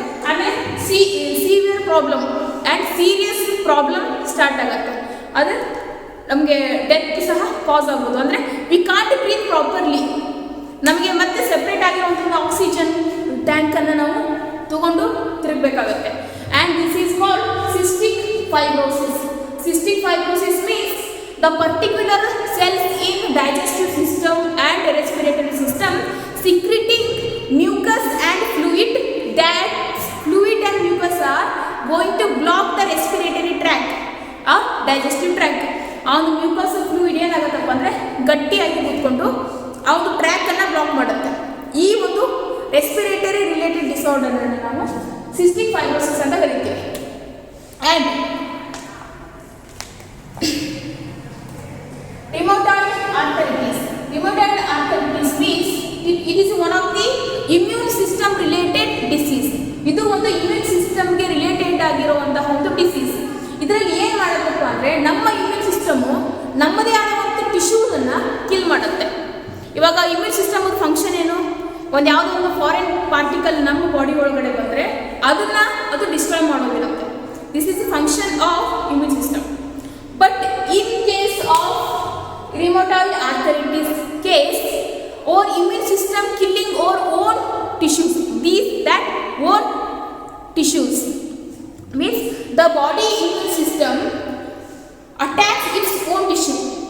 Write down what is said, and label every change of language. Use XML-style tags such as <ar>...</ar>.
<kn>ಆಮೇಲೆ severe problem and serious problem start ಆಗುತ್ತೆ. ಅದು ನಮಗೆ ಡೆತ್ ಸಹ ಕಾಸ್ ಆಗ್ಬೋದು. ಅಂದರೆ</kn> <en>We can't breathe properly.</en> <kn>ನಮಗೆ ಮತ್ತೆ ಸೆಪ್ರೇಟ್ ಆಗಿರುವಂಥ ಆಕ್ಸಿಜನ್ ಟ್ಯಾಂಕನ್ನು ನಾವು ತಗೊಂಡು ತಿರುಗಬೇಕಾಗುತ್ತೆ.</kn> <en>And this is called cystic fibrosis. Cystic fibrosis means the particular cells in digestive system and respiratory system secreting mucus and fluid. That fluid and mucus are going to block the respiratory tract or digestive tract.</en> <kn>ಆ ಒಂದು mucus fluid ಏನಾಗುತ್ತಪ್ಪ ಅಂದರೆ ಗಟ್ಟಿಯಾಗಿ ಕೂತ್ಕೊಂಡು ಆ ಒಂದು ಟ್ರ್ಯಾಕನ್ನು block ಮಾಡುತ್ತೆ. ಈ ಒಂದು ರೆಸ್ಪಿರೇಟರಿ ರಿಲೇಟೆಡ್ ಡಿಸಾರ್ಡರನ್ನು ನಾವು ಸಿಸ್ಟಿಕ್ ಫೈಬ್ರೋಸಿಸ್ ಅಂತ ಕರಿತೀವಿ.</kn> <en>And rheumatoid arthritis. Rheumatoid arthritis means it is one of the immune system related disease.</en> <kn>ಇದು ಒಂದು ಇಮ್ಯೂನ್ ಸಿಸ್ಟಮ್ಗೆ ರಿಲೇಟೆಡ್ ಆಗಿರುವಂತಹ ಒಂದು ಡಿಸೀಸ್. ಇದರಲ್ಲಿ ಏನು ಮಾಡಬೇಕು ಅಂದರೆ ನಮ್ಮ ಇಮ್ಯೂನ್ ಸಿಸ್ಟಮು ನಮ್ಮದೇ ಆದಂಥ ಟಿಶ್ಯೂಸನ್ನು ಕಿಲ್ ಮಾಡುತ್ತೆ. ಇವಾಗ ಇಮ್ಯೂನ್ ಸಿಸ್ಟಮ್ ಫಂಕ್ಷನ್ ಏನು, ಒಂದು ಯಾವುದೋ ಒಂದು ಫಾರಿನ್ ಪಾರ್ಟಿಕಲ್ ನಮ್ಮ ಬಾಡಿ ಒಳಗಡೆ ಬಂದರೆ ಅದು destroy ಮಾಡೋದಿರುತ್ತೆ.</kn> <en>This is the function of immune system. But in case of rheumatoid arthritis case or immune system killing our own tissues. That own tissues means the body immune system attacks its own tissue.</en>